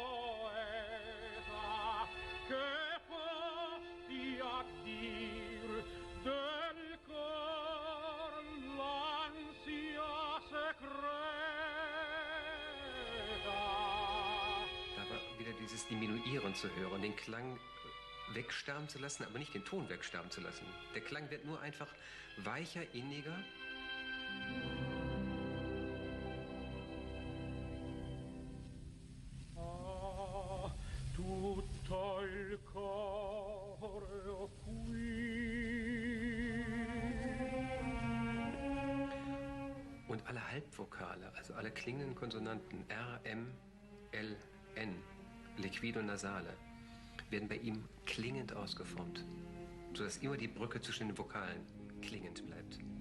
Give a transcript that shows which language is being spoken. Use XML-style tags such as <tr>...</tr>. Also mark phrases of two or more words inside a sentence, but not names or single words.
<it>poeta, che posti a dir del cor l'ansia secreta.</it> <de>Da war wieder dieses Diminuieren zu hören, den Klang wegsterben zu lassen, aber nicht den Ton wegsterben zu lassen. Der Klang wird nur einfach weicher, inniger.</de> <it>Tutto il cuore qui.</it> <de>Und alle Halbvokale, also alle klingenden Konsonanten R, M, L, N, Liquido-Nasale, werden bei ihm klingend ausgeformt, sodass immer die Brücke zwischen den Vokalen klingend bleibt.</de>